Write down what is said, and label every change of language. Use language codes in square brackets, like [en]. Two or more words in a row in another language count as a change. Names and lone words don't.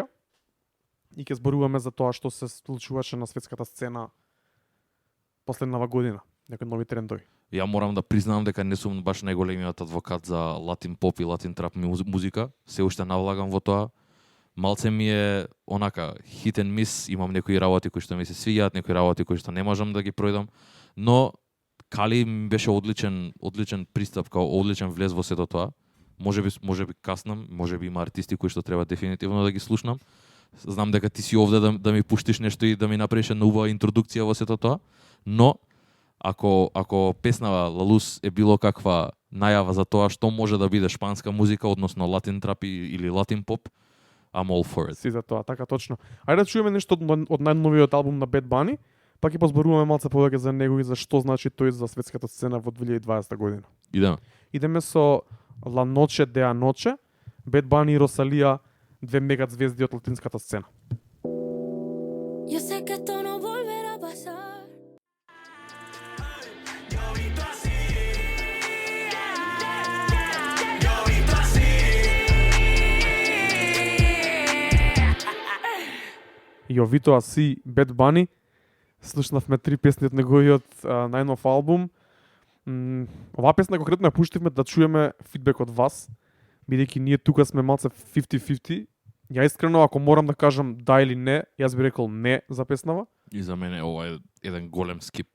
[mk] И ќе зборуваме за тоа што се случуваше на светската сцена последнава година, некои нови трендови. Ја морам да признам дека не сум баш најголемиот адвокат за латин поп и латин трап музика, се уште навлагам во тоа. Малце ми е онака [en] hit and miss, [mk] имам некои работи кои што ми се свиѓаат, некои работи кои што не можам да ги пројдам, но Кали ми беше одличен пристап, као одличен влез во сето тоа. Можеби каснам, можеби има артисти кои што треба дефинитивно да ги слушнам. Знам дека ти си овде да ми пуштиш нешто и да ми направиш една убава интродукција во сето тоа, но ако песнава La Luz е било каква најава за тоа што може да биде шпанска музика, односно латин трап или латин поп, [en] I'm all for it. [mk] Си за тоа, така точно. Ајде да чуеме нешто од најновиот албум на Bad Bunny, па ќе позборуваме малце повеќе за него и за што значи тој за светската сцена во 2020 година. Идеме со La Noche de Anoche, Bad Bunny и Rosalía, две мега звезди од латинската сцена. [es] Yo sé que esto no volverá a pasar. Yo Vito Así, Bad Bunny. [mk] Слушнавме 3 песни од неговиот најнов албум. Оваа песна конкретно ја пуштивме да чуеме фидбек од вас, бидејќи ние тука сме малце 50-50. Ја искрено, ако морам да кажам да или не, јас би рекол не за песнава. И за мене ова е еден голем скип.